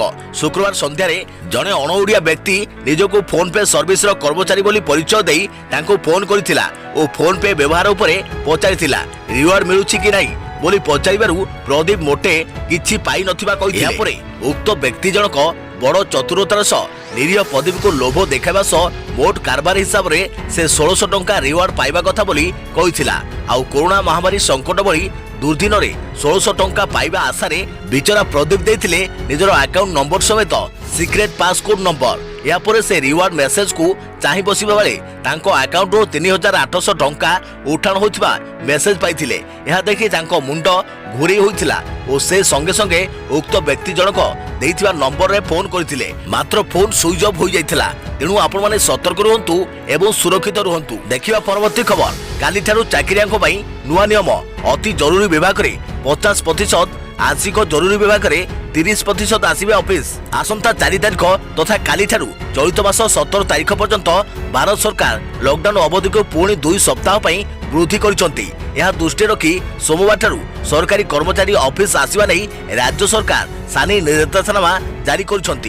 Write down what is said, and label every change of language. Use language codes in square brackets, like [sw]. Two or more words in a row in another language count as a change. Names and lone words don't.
[or] ଶୁକ୍ରବାର ସନ୍ଧ୍ୟାରେ ଜଣେ ଅଣଓଡ଼ିଆ ବ୍ୟକ୍ତି ନିଜକୁ ଫୋନ ପେ ସର୍ଭିସ ର କର୍ମଚାରୀ ବୋଲି ପରିଚୟ ଦେଇ ତାଙ୍କୁ ଫୋନ କରିଥିଲା ଓ ଫୋନ ପେ ବ୍ୟବହାର ଉପରେ ପଚାରିଥିଲା ରିୱାର୍ଡ ମିଳୁଛି କି ନାହିଁ ବୋଲି ପଚାରିବାରୁ ପ୍ରଦୀପ ମୋତେ କିଛି ପାଇ ନଥିବା କହିଥିଲେ। ଏହାପରେ ଉକ୍ତ ବ୍ୟକ୍ତି ଜଣକ ବଡ଼ ଚତୁରତାର ସହ ନିରୀହ ପ୍ରଦୀପଙ୍କୁ ଲୋଭ ଦେଖାଇବା ସହ ମୋଟ କାରବାର ହିସାବରେ ସେ 1600 ଟଙ୍କା ରିୱାର୍ଡ ପାଇବା କଥା ବୋଲି କହିଥିଲା। ଆଉ କରୋନା ମହାମାରୀ ସଙ୍କଟ ବଡ଼ି ଦୁର୍ଦ୍ଦିନରେ 1600 ଟଙ୍କା ପାଇବା ଆଶାରେ ବିଚରା ପ୍ରଦୀପ ଦେଇଥିଲେ ନିଜର [en] account number [or] ସମେତ [en] secret passcode number. [or] ଏହାପରେ ସେ [en] reward message [or] କୁ ଚାହିଁ ବସିବା ବେଳେ ତାଙ୍କ ଆକାଉଣ୍ଟରୁ 3800 ଟଙ୍କା ଉଠାଣ ହୋଇଥିବା ମେସେଜ ପାଇଥିଲେ। ଏହା ଦେଖି ତାଙ୍କ ମୁଣ୍ଡ ଘୂରି ହୋଇଥିଲା ଓ ସେ ସଙ୍ଗେ ସଙ୍ଗେ ଉକ୍ତ ବ୍ୟକ୍ତି ଜଣକ ଦେଇଥିବା ନମ୍ବରରେ ଫୋନ କରିଥିଲେ ମାତ୍ର ଫୋନ [en] switch off [or] ହୋଇ ଯାଇଥିଲା। ତେଣୁ ଆପଣମାନେ ସତର୍କ ରୁହନ୍ତୁ ଏବଂ ସୁରକ୍ଷିତ ରୁହନ୍ତୁ। ଦେଖିବା ପରବର୍ତ୍ତୀ ଖବର କାଲି ଠାରୁ ଚାକିରିଆଙ୍କ ପାଇଁ ନୂଆ ନିୟମ ଅତି ଜରୁରୀ ବିଭାଗରେ 50% ଆଂଶିକ ଜରୁରୀ ବିଭାଗରେ 30% ଆସିବେ ଅଫିସ। ଆସନ୍ତା 4 ତାରିଖ ତଥା କାଲି ଠାରୁ ଚଳିତ ମାସ 17 ତାରିଖ ପର୍ଯ୍ୟନ୍ତ ଭାରତ ସରକାର ଲକଡାଉନ ଅବଧିକୁ ପୁଣି 2 ସପ୍ତାହ ପାଇଁ ବୃଦ୍ଧି କରିସାରିଛନ୍ତି। ଏହା ଦୃଷ୍ଟିରେ ରଖି ସୋମବାର ଠାରୁ ସରକାରୀ କର୍ମଚାରୀ ଅଫିସ ଆସିବା ନେଇ ରାଜ୍ୟ ସରକାର ଜାରି ନିର୍ଦ୍ଦେଶନାମା ଜାରି କରିସାରିଛନ୍ତି।